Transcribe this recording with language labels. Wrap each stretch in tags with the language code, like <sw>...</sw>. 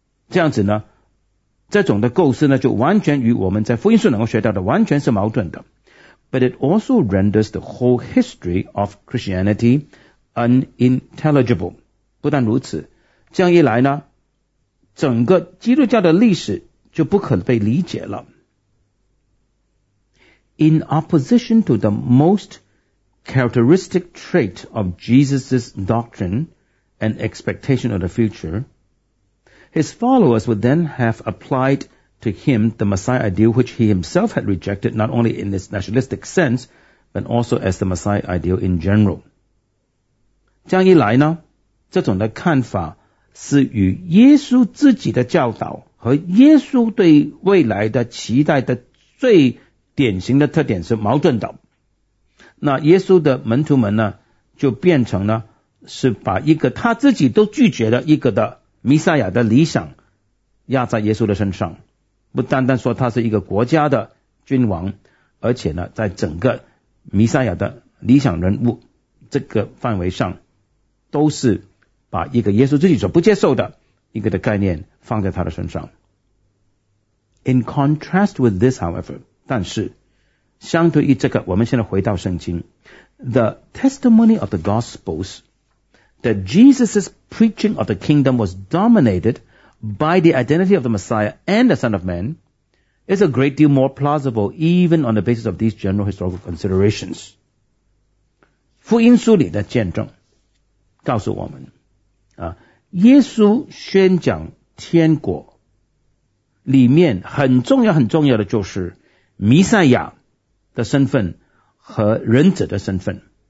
<zh>这样子呢这种的构思呢就完全与我们在福音书能够学到的完全是矛盾的。</zh> <en>But it also renders the whole history of Christianity unintelligible。</en> <zh>不但如此，这样一来呢整个基督教的历史就不可被理解了。</zh> <en>In opposition to the most characteristic trait of Jesus' doctrine and expectation of the futureHis followers would then have applied to him the Messiah ideal which he himself had rejected not only in this nationalistic sense but also as the Messiah ideal in general.</en> <zh>这样一来呢这种的看法是与耶稣自己的教导和耶稣对未来的期待的最典型的特点是矛盾的。那耶稣的门徒们呢就变成呢是把一个他自己都拒绝的一个的弥赛亚的理想压在耶稣的身上，不单单说他是一个国家的君王，而且呢在整个弥赛亚的理想人物这个范围上都是把一个耶稣自己所不接受的一个的概念放在他的身上。</zh> <en>In contrast with this however，</en> <zh>但是相对于这个，我们现在回到圣经，</zh> <en>The testimony of the Gospels that Jesus'sPreaching of the kingdom was dominated by the identity of the Messiah and the Son of Man is a great deal more plausible even on the basis of these general historical considerations.</en> <zh>福音书里的见证告诉我们耶稣宣讲天国里面很重要很重要的就是弥赛亚的身份和人子的身份。</zh>